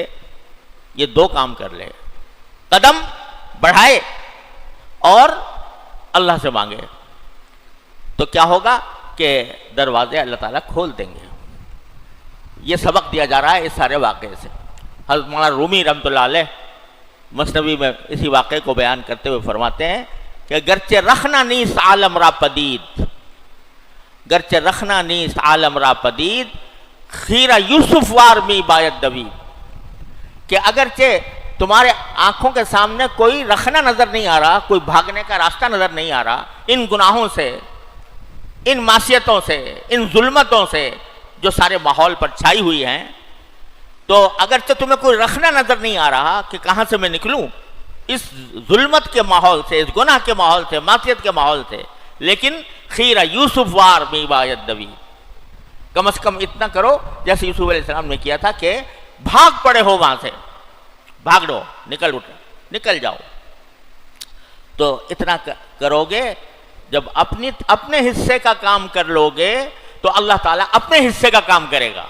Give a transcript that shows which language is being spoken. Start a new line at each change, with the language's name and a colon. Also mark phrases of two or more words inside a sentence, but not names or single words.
Urdu: یہ دو کام کر لے، قدم بڑھائے اور اللہ سے مانگے، تو کیا ہوگا کہ دروازے اللہ تعالیٰ کھول دیں گے۔ یہ سبق دیا جا رہا ہے اس سارے واقعے سے۔ حضرت مولانا رومی رحمۃ اللہ علیہ مثنوی میں اسی واقعے کو بیان کرتے ہوئے فرماتے ہیں کہ
Persian: گرچہ رخنا نیست عالم را پدید، گرچہ رخنا نیست عالم را پدید، خیرہ یوسف وار می باید دوید۔
Urdu: کہ اگرچہ تمہارے آنکھوں کے سامنے کوئی رخنہ نظر نہیں آ رہا، کوئی بھاگنے کا راستہ نظر نہیں آ رہا، ان گناہوں سے، ان معصیتوں سے، ان ظلمتوں سے جو سارے ماحول پر چھائی ہوئی ہیں، تو اگرچہ تمہیں کوئی رخنہ نظر نہیں آ رہا کہ کہاں سے میں نکلوں اس ظلمت کے ماحول سے، اس گناہ کے ماحول سے، معصیت کے ماحول سے، لیکن
Persian: خیرہ یوسف وار می باید دوی،
Urdu: کم از کم اتنا کرو جیسے یوسف علیہ السلام نے کیا تھا کہ بھاگ پڑے ہو وہاں سے، بھاگ دو، نکل جاؤ. تو اتنا کرو گے، جب اپنے حصے کا کام کر لو گے تو اللہ تعالیٰ اپنے حصے کا کام کرے گا.